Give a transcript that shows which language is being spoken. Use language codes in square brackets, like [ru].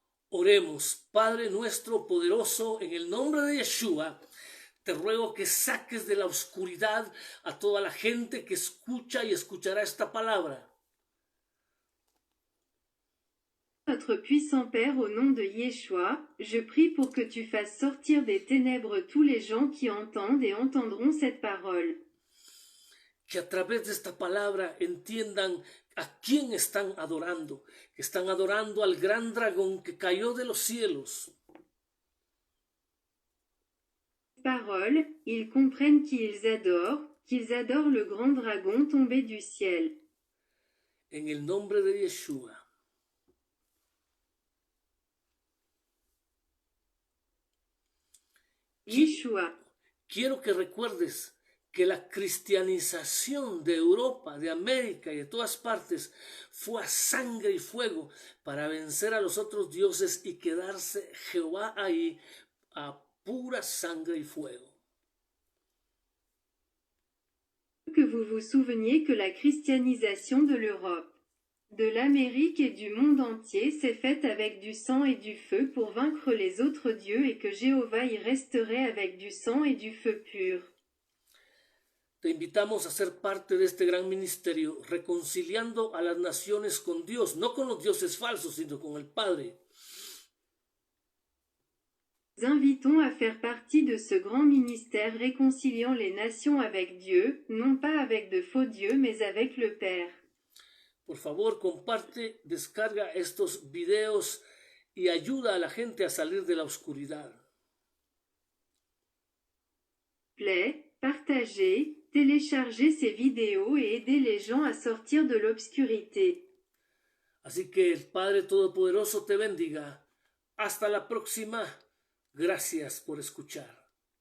[es] Oremos, Padre nuestro poderoso, en el nombre de Yeshua, te ruego que saques de la oscuridad a toda la gente que escucha y escuchará esta palabra. [fr] notre puissant Père, au nom de Yeshua, je prie pour que tu fasses sortir des ténèbres tous les gens qui entendent et entendront cette parole. [es] Que a través de esta palabra entiendan a quién están adorando, que están adorando al gran dragón que cayó de los cielos. [fr] Parole, ils comprennent qu'ils adorent le grand dragon tombé du ciel. [es] En el nombre de Yeshua. Yeshua. Quiero que recuerdes que la cristianización de Europa, de América y de todas partes fue a sangre y fuego para vencer a los otros dioses y quedarse Jehová ahí a pura sangre y fuego. [fr] Que vous vous souveniez que la christianisation de l'Europe, de l'Amérique et du monde entier s'est faite avec du sang et du feu pour vaincre les autres dieux et que Jéhovah y resterait avec du sang et du feu pur. [es] Te invitamos a ser parte de este gran ministerio, reconciliando a las naciones con Dios, no con los dioses falsos, sino con el Padre. [fr] Nous invitons à faire partie de ce grand ministère réconciliant les nations avec Dieu, non pas avec de faux dieux, mais avec le Père. [es] Por favor, comparte, descarga estos videos y ayuda a la gente a salir de la oscuridad. [fr] Partagez, téléchargez ces vidéos et aidez les gens à sortir de l'obscurité. [es] Así que el Padre Todopoderoso te bendiga. Hasta la próxima. Gracias por escuchar.